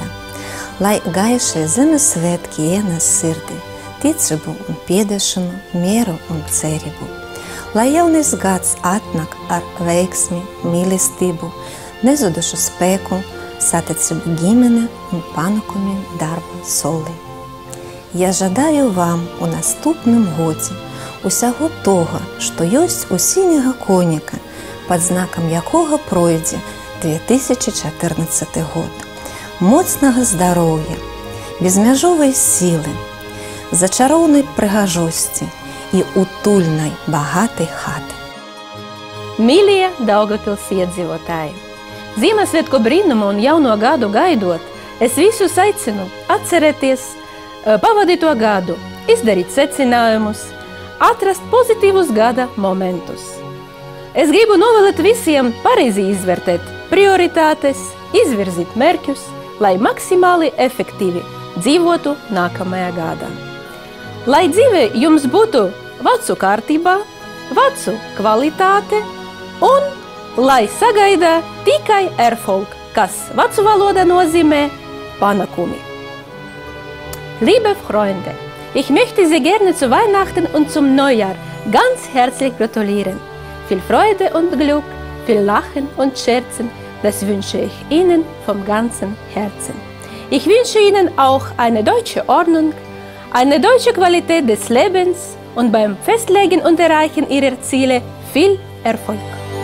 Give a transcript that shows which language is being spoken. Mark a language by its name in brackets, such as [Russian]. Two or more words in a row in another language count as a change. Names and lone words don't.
[Latvian] Lai gaišie Ziemassvētki ienes sirdī ticību un piedešanu, mieru un cerību. Lai jaunais gads atnāk ar veiksmi, mīlestību, nezudušu spēku, saticību ģimene un panākumiem darba solī. [Ukrainian] Я жадаю вам у наступному годі усього того, що есть у синього коніка, під знаком якого пройде 2014 год. Моцного здоров'я, безмежової сили, зачарованої пригожості і утульної, багатої хати. [Latvian] Mīļie Daugavpils iedzīvotāji! Ziemassvētku brīnumu un jauno gadu gaidot, es visus aicinu atcerēties pavadīto gadu, izdarīt secinājumus, atrast pozitīvus gada momentus. Es gribu novēlēt visiem pareizi izvērtēt prioritātes, izvirzīt mērķus, lai maksimāli efektīvi dzīvotu nākamajā gadā. Lai dzīve jums būtu vecu kārtībā, vecu kvalitāte un lai sagaida tikai Erfolg, kas vecu valodā nozīmē panākumi. [German] Liebe Freunde, ich möchte Sie gerne zu Weihnachten und zum Neujahr ganz herzlich gratulieren. Viel Freude und Glück, viel Lachen und Scherzen, das wünsche ich Ihnen vom ganzen Herzen. Ich wünsche Ihnen auch eine deutsche Ordnung, eine deutsche Qualität des Lebens und beim Festlegen und Erreichen Ihrer Ziele viel Erfolg.